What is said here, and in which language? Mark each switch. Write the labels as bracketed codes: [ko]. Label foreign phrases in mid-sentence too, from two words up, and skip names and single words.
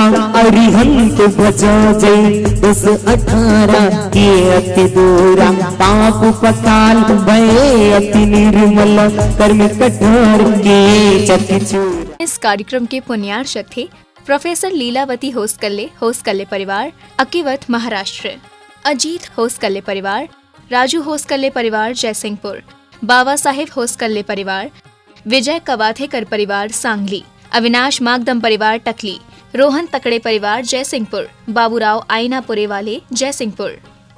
[hi] अरिहंत भजो जय 10-18 के अति दूरा पाप पकाल भय अति निर्मल कर्म कठोर के चकिचूर। इस कार्यक्रम के पुण्यार्चक थे प्रोफेसर लीलावती होसकल्ले परिवार, अकीवत, महाराष्ट्र। अजीत होसकल्ले परिवार, राजू होसकल्ले परिवार, जयसिंहपुर। बाबा साहेब होसकल्ले परिवार, विजय कवाथेकर परिवार, सांगली। अविनाश मागदम परिवार, टकली। रोहन तकड़े परिवार, जयसिंहपुर। बाबूराव आईनापुरे वाले, जयसिंहपुर।